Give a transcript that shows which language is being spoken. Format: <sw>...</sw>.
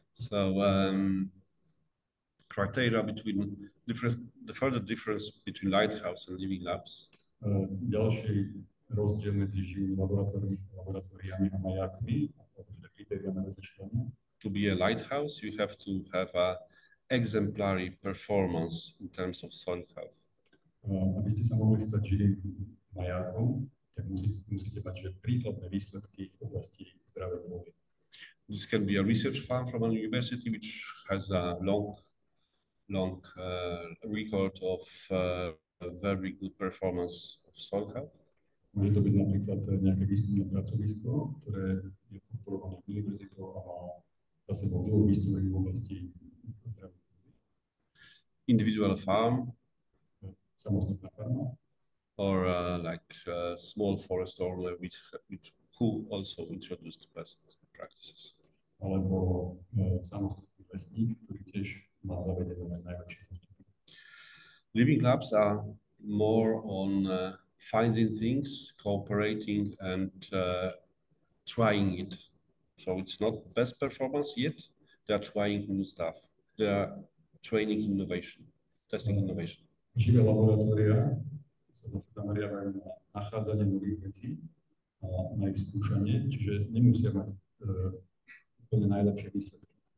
<en>So criteria between the further difference between Lighthouse and Living Labs.</en> <sk>Ďalší rozdiel medzi živými laboratóriami a majákmi, teda kritéria na rozlišovanie.</sk> <en>To be a lighthouse, you have to have a exemplary performance in terms of soil health.</en> <sk>Aby ste sa mohli stať živým majákom, tak musíte mať že príkladné výsledky v oblasti zdravej pôdy.</sk> <en>This can be a research farm from a university which has a long record of very good performance of soil health.</en> <sk>Môže to byť napríklad nejaké výskumné pracovisko, ktoré je podporované univerzitou a má za sebou dlhú históriu v oblasti</sk> <en>individual farm,</en> <sk>samostatná farma,</sk> <en>or like a small forest owner who also introduced best practices.</en> <sk>Alebo samostatný lesník, ktorý tiež má zavedené najlepšie postupy.</sk> <en>Living labs are more on finding things, cooperating, and trying it. So it's not best performance yet. They are trying new stuff. They are training innovation, testing innovation.</en> <sk>Živé laboratória sa zameriavajú na nachádzanie nových vecí a na ich skúšanie, čiže nemusia mať úplne najlepšie výsledky.</sk>